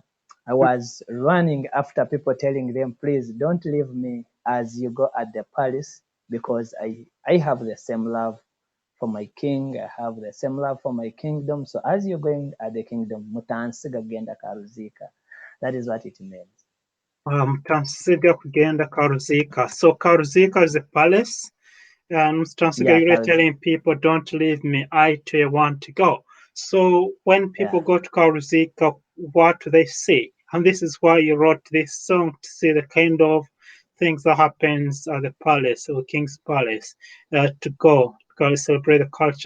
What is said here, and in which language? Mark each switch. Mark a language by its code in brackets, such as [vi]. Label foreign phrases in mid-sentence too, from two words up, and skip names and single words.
[en] I was running after people telling them, please don't leave me as you go at the palace, because I have the same love for my king. I have the same love for my kingdom. So as you're going at the kingdom, [ttj] Mutansiga kugenda Karuzika. [en] That is what it means. [ttj] Mutansiga kugenda Karuzika. [en] So Karuzika is a palace. And Mutansiga, you're telling people, don't leave me, I too want to go. So when people go to Karuzika, what do they see? And this is why you wrote this song, to see the kind of things that happens at the palace or king's palace, to go celebrate the culture.